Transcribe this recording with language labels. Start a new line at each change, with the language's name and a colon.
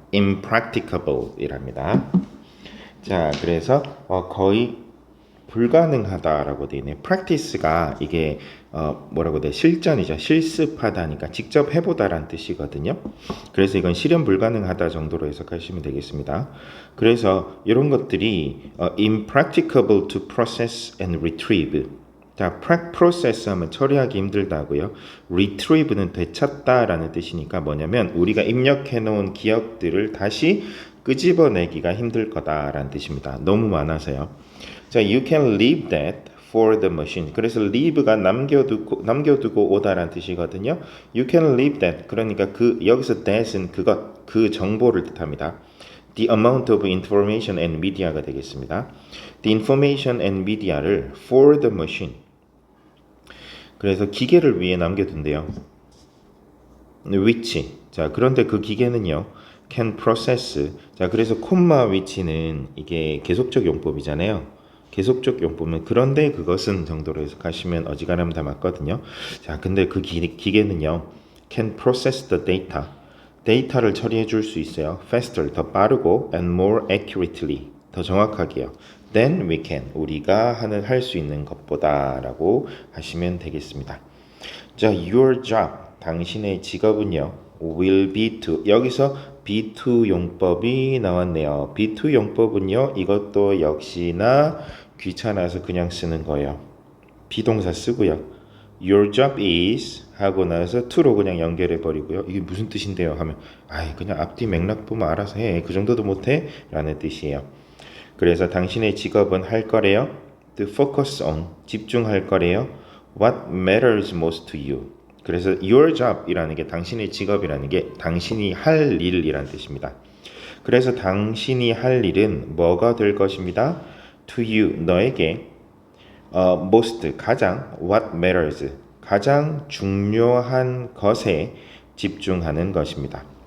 Korean: impracticable이랍니다. 자, 그래서 거의 불가능하다라고 되어 있네요. practice가 이게 뭐라고 돼? 실전이죠. 실습하다니까 직접 해보다라는 뜻이거든요. 그래서 이건 실현 불가능하다 정도로 해석하시면 되겠습니다. 그래서 이런 것들이
English: impracticable to process and retrieve.
Korean: 자, process 하면 처리하기 힘들다고요. retrieve는 되찾다라는 뜻이니까 뭐냐면 우리가 입력해 놓은 기억들을 다시 끄집어내기가 힘들 거다라는 뜻입니다. 너무 많아서요.
English: 자, you can leave that for the machine.
Korean: 그래서 leave가 남겨두고 오다라는 뜻이거든요.
English: You can leave that.
Korean: 그러니까 여기서 that은 그 정보를 뜻합니다.
English: The amount of information and media가 되겠습니다. The information and media를 for the machine.
Korean: 그래서 기계를 위해 남겨둔대요. which. 자, 그런데 그 기계는요.
English: can process.
Korean: 자, 그래서 콤마 which는 이게 계속적 용법이잖아요. 계속적 용법은 그런데 그것은 정도로 해석하시면 어지간하면 다 맞거든요. 자, 근데 그 기계는요.
English: can process the data.
Korean: 데이터를 처리해 줄 수 있어요. faster, 더 빠르고
English: and more accurately,
Korean: 더 정확하게요.
English: then we can,
Korean: 우리가 할 수 있는 것보다 라고 하시면 되겠습니다. 자, your job, 당신의 직업은요.
English: will be to,
Korean: 여기서 be to 용법이 나왔네요. be to 용법은요. 이것도 역시나 귀찮아서 그냥 쓰는 거예요. 비동사 쓰고요.
English: Your job is
Korean: 하고 나서 to로 그냥 연결해 버리고요. 이게 무슨 뜻인데요? 하면 그냥 앞뒤 맥락 보면 알아서 해. 그 정도도 못해? 라는 뜻이에요. 그래서 당신의 직업은 할 거래요.
English: To focus on,
Korean: 집중할 거래요.
English: What matters most to you.
Korean: 그래서 your job이라는 게 당신의 직업이라는 게 당신이 할 일이라는 뜻입니다. 그래서 당신이 할 일은 뭐가 될 것입니다. To you, 너에게 most, 가장 what matters, 가장 중요한 것에 집중하는 것입니다.